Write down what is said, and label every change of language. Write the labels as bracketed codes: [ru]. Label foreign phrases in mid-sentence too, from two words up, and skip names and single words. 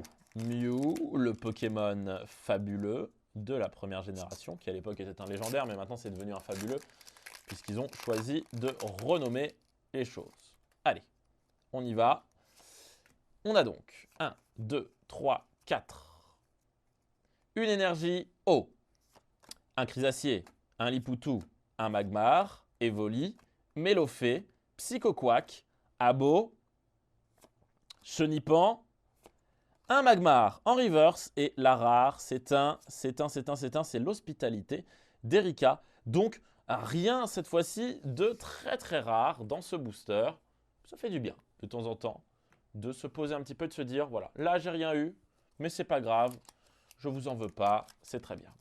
[fr] Mew, le Pokémon fabuleux de la première génération, qui à l'époque était un légendaire, mais maintenant c'est devenu un fabuleux, puisqu'ils ont choisi de renommer les choses. Allez, on y va. On a donc 1, 2, 3, 4. Une énergie eau. Un Chrysacier, un Lipoutou, un Magmar, Evoli, Mélophée, Psychoquack, Abo, Chenipan, un Magmar en reverse et la rare, c'est l'hospitalité d'Erika. Donc rien cette fois-ci de très très rare dans ce booster. Ça fait du bien de temps en temps de se poser un petit peu, de se dire voilà, là j'ai rien eu, mais c'est pas grave, je vous en veux pas, c'est très bien.